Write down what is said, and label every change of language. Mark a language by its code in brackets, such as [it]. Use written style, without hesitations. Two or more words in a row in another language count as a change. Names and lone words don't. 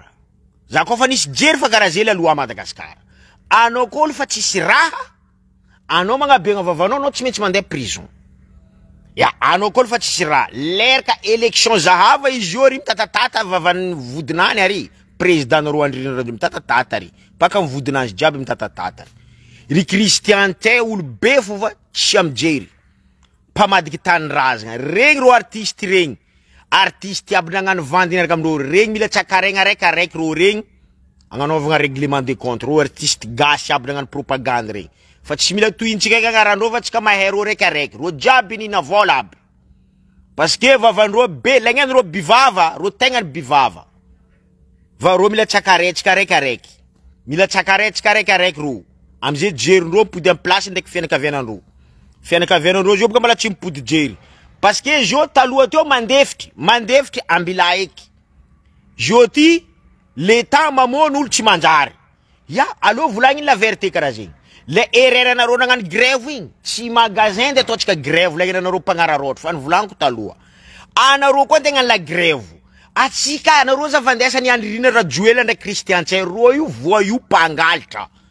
[mg] za koa fa nisy jery fa karaha zegny [fr] la loi [mg] a Madagascar anao koa fa tsisy raha anao magnabegna vavanao anao tsy maintsy mandeha prison ya anao koa fa tsisy raha lerka élection zahava izy io ry mitatatata vavan'ny vodinany ary président nareo Andry Nirina Rajoelina mitatatata ary baka mivodinazy jiaby mitatatata ry Christian Tse olo be fo va tsy amjery mpamadiky tany razagna regny ro artiste aby nagnano vandy niaraka amindreo regny mila tsakaregna araiky ro regny agnanovagna [fr] règlement des comptes [mg] ro artiste gasy aby nagnano propagande regny fa tsy mila tohintsika agnarandreo fa tsika mahay ro araiky ro jiaby nina vola aby [fr] parce que [mg] vavandreo be lagnandreo bivava ro tegna bivava va ro mila tsakaretsika araiky mila tsakaretsika araiky ro amizay jerindreo mipody amin'ny place ndraiky fianakavianandreo zio boka mala tsy mipody jery [fr] parce que [mg] zio taloha teo mandefitry ambila eky zio ty l'état mamono olo tsy manjary ya alo volagny [fr] la vérité [mg] karaha zegny [fr] le erreur [mg] anareo nagnano grève igny tsy magasin de ataotsika grève lagnina anareo mpagnararotro fa nivolaniko taloha anareo koa tegna [fr] la grève [mg] atsika anareo zavandesany Andry Nirina Rajoelina ndraiky Christian Tse ro io voyou mpangalatra